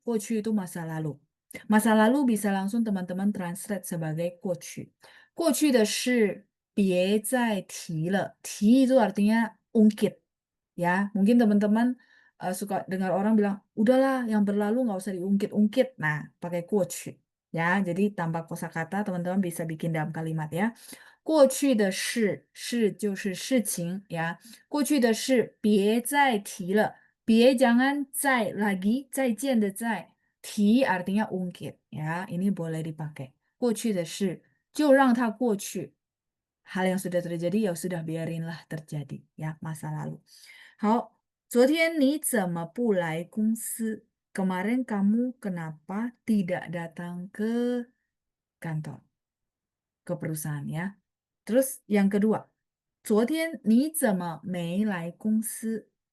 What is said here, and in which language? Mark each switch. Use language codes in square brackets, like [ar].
[id] 过去 itu masa lalu. Masa lalu bisa langsung teman-teman translate sebagai 过去. [zh] 过去的事别再提了. [id] 提 itu artinya ungkit. Ya, mungkin teman-teman suka dengar orang bilang, udahlah yang berlalu nggak usah diungkit-ungkit. Nah, pakai 过去. Ya, jadi tanpa kosakata teman-teman bisa bikin dalam kalimat ya. [zh] 过去的事，事就是事情呀。过去的事别再提了，别 [id] jangan [zh] 再 [id] lagi [zh] 再见的再，提 [id] artinya ungkit ya. Ini boleh dipakai. [zh] 过去的事就让它过去。 [id] Hal yang sudah terjadi ya sudah biarinlah terjadi ya, masa lalu. [zh] 好，昨天你怎么不来公司？ [id] Kemarin kamu kenapa tidak datang ke kantor, ke perusahaan ya? Terus yang kedua, [zh] 昨天你怎么没来公司?